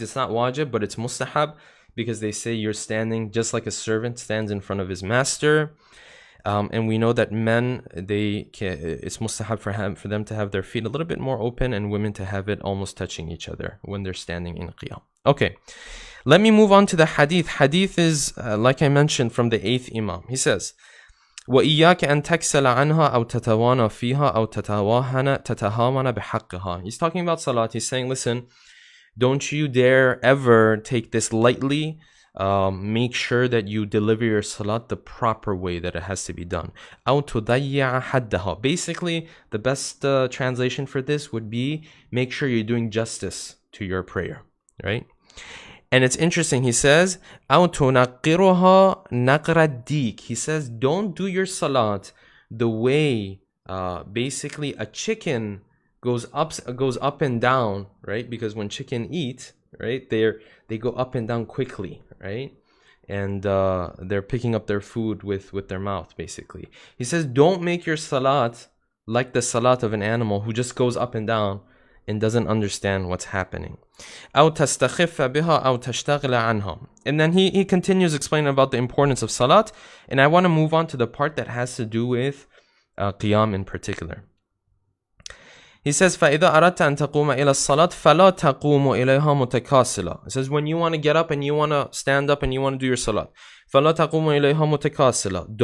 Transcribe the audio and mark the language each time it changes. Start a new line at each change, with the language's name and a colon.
English: It's not wajib, but it's mustahab, because they say you're standing just like a servant stands in front of his master. And we know that men, it's mustahab for them to have their feet a little bit more open, and women to have it almost touching each other when they're standing in qiyam. Okay, let me move on to the hadith. Hadith is, like I mentioned, from the 8th Imam. He says,
Arabic: وَإِيَّاكَ أَن تَكْسَلَ عَنْهَا أَوْ تَتَوَانَ فِيهَا أَوْ تَتَهَامَنَ بِحَقِّهَا.
English: He's talking about salat. He's saying, listen, don't you dare ever take this lightly. Make sure that you deliver your salat the proper way that it has to be done.
Arabic: أَوْ تُضَيِّعَ حَدَّهَا.
English: Basically, the best translation for this would be, make sure you're doing justice to your prayer, right? And it's interesting, he says,
Arabic: أَوْ تُنَقِّرُهَا نَقْرَ الدِّيكِ.
English: He says, don't do your salat the way, basically, a chicken goes up and down, right? Because when chicken eat, right, they go up and down quickly, right? And they're picking up their food with their mouth, basically. He says, don't make your salat like the salat of an animal who just goes up and down and doesn't understand what's happening.
Arabic: أو تستخف بها أو تشتغل عنها.
English: And then he continues explaining about the importance of salat, and I want to move on to the part that has to do with qiyam in particular. He says,
Arabic: فَإِذَا أَرَدْتَ أَن تَقُومَ إِلَى الصَّلَاةِ فَلَا تَقُومُ إِلَيْهَا مُتَكَاسِلًا.
English: He says, when you want to get up and you want to stand up and you want to do your salat,
Arabic: فَلَا تَقُومُ إِلَيْهَا مُتَكَاسِلًا.